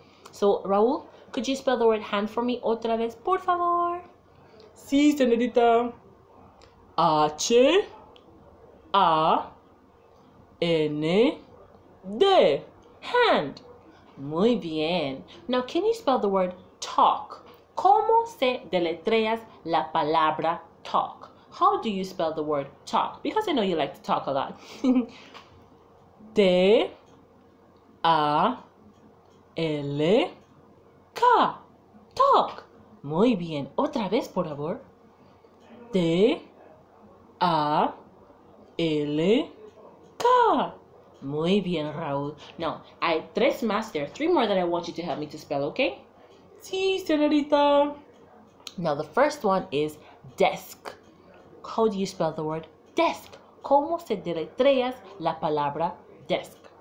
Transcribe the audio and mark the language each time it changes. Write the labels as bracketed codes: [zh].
[en] So, Raul, could you spell the word hand for me [es] otra vez, por favor? Sí, señorita. H, A, N, D. Hand. Muy bien. [en] Now, can you spell the word talk? [es] ¿Cómo se deletreas la palabra talk? [en] How do you spell the word talk? Because I know you like to talk a lot. T, A, L, K. Talk. [es] Muy bien. Otra vez, por favor. [en] T, A, L, K. [es] Muy bien, Raúl. Now, I tres más. [en] There are three more that I want you to help me to spell, okay? [es] Sí, señorita. [en] Now, the first one is desk. How do you spell the word desk? [es] ¿Cómo se deletreas la palabra desk?